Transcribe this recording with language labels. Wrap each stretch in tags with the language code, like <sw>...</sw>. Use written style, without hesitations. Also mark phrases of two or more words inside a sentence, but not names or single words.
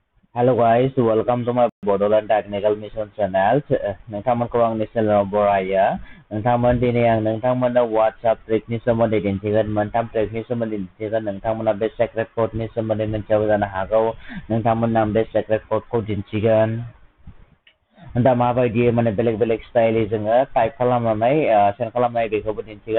<en>Hello guys, welcome to my Bodoland Technical Mission channel.</en> <brx>नोंथांमोनखौ आंनि चेनेलाव बरायो। नोंथांमोन दिनै आं नोंथांमोननो WhatsApp ट्रिकनि सोमोन्दै दिन्थिगोन। मोनथाम ट्रिकनि सोमोन्दै दिन्थिगोन। नोंथांमोना बे</brx> <en>secret code</en> <brx>सोमोन्दै मिथियाबो जानो हागौ। नोंथांमोननो आं बे</brx> <en>secret code</en> <brx>दिन्थिगोन। दा माबायदि माने बेलेग स्टाइलयै जोङो टाइप खालामनानै सेन्ड खालामनाय बेखौबो दिन्थिगोन।</brx>